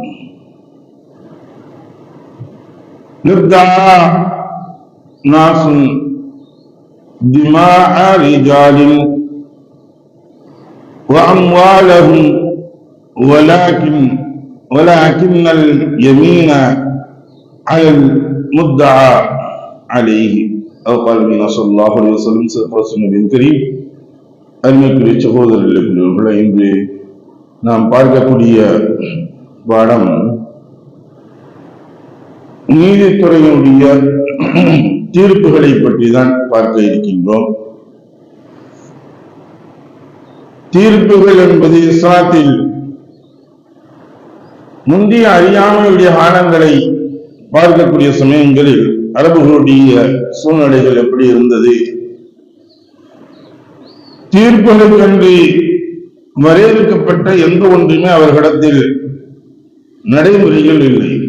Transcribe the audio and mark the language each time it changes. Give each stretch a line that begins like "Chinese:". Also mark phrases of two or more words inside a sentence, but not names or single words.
Arabic: لادعى ناس دماء رجال وأموالهم ولكن اليمين على المدعى عليه أو قال النبي صلى الله عليه وسلم رسول كريم
Tamil: அருமைக்குரிய சகோதரர்களே, இன்று நாம் பார்க்கக்கூடிய பாடம் நீதித்துறையினுடைய தீர்ப்புகளை பற்றி தான் பார்க்க இருக்கின்றோம். தீர்ப்புகள் என்பது இஸ்லாத்தில் முந்தைய அறியாமையுடைய காலங்களை பார்க்கக்கூடிய சமயங்களில் அரபுகளுடைய சூழ்நிலைகள் எப்படி இருந்தது, தீர்ப்புகளுக்கென்று வரையறுக்கப்பட்ட எந்த ஒன்றுமே அவர்களிடத்தில் நடைமுறைகள் இல்லை.